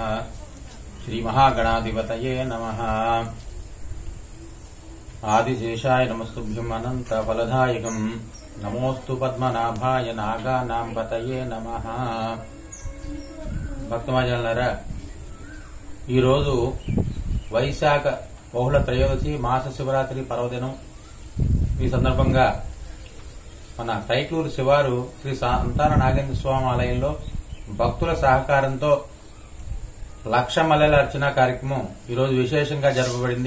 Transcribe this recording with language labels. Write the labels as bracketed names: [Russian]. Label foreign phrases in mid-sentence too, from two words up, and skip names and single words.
[Sanskrit] श्री महागणाधिपतये नमः। आदिशेषाय नमस्तुभ्यं अनंत फलदायकं नमोस्तु पद्मनाभाय नागानां पतये नमः। [Telugu] భక్తమాజనులారా, ఈరోజు వైశాఖ బహుళ త్రయోదశి మాస శివరాత్రి పర్వదినం. ఈ సందర్భంగా మన తైట్లూరు శివారు శ్రీ సంతాన నాగేంద్ర స్వామి ఆలయంలో భక్తుల సహకారంతో లక్ష మల్లెల అర్చన కార్యక్రమం ఈరోజు విశేషంగా జరపబడింది.